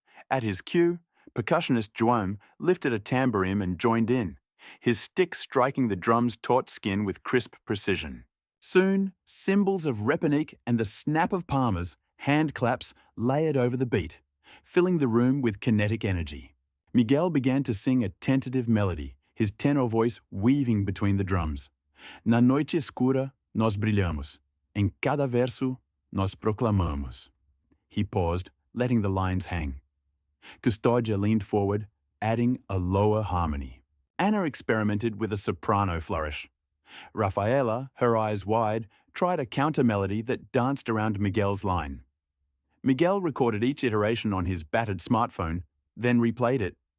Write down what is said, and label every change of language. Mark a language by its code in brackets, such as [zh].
[en] At his cue, percussionist João lifted a tambourine and joined in, his stick striking the drum's taut skin with crisp precision. Soon, cymbals of reponique and the snap of palmers, hand claps, layered over the beat, filling the room with kinetic energy. Miguel began to sing a tentative melody, his tenor voice weaving between the drums. [pt] Na noite escura, nós brilhamos. Em cada verso, nós proclamamos. [en] He paused, letting the lines hang. Custodia leaned forward, adding a lower harmony. Anna experimented with a soprano flourish. Rafaela, her eyes wide, tried a counter melody that danced around Miguel's line. Miguel recorded each iteration on his battered smartphone, then replayed it.